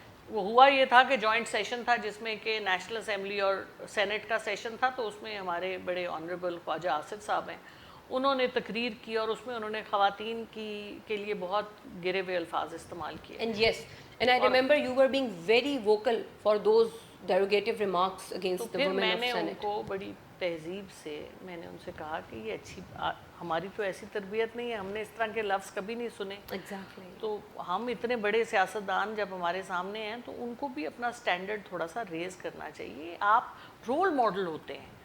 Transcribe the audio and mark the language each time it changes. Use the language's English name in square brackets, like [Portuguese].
[Urdu] وہ ہوا یہ تھا کہ جوائنٹ سیشن تھا جس میں کہ نیشنل اسمبلی اور سینٹ کا سیشن تھا. تو اس میں ہمارے بڑے آنریبل خواجہ آصف صاحب ہیں, انہوں نے تقریر کی اور اس میں انہوں نے خواتین کے لیے بہت گرے ہوئے الفاظ استعمال کیے. [English] And yes, and I remember you were being very vocal for those derogative remarks against the women of [Urdu] میں نے ان [English] Senate. [Urdu] کو بڑی تہذیب سے میں نے ان سے کہا کہ یہ اچھی, ہماری تو ایسی تربیت نہیں ہے, ہم نے اس طرح کے لفظ کبھی نہیں سنے. [English] Exactly. [Urdu] تو ہم اتنے بڑے سیاستدان جب ہمارے سامنے ہیں تو ان کو بھی اپنا سٹینڈرڈ تھوڑا سا ریز کرنا چاہیے. آپ رول ماڈل ہوتے ہیں.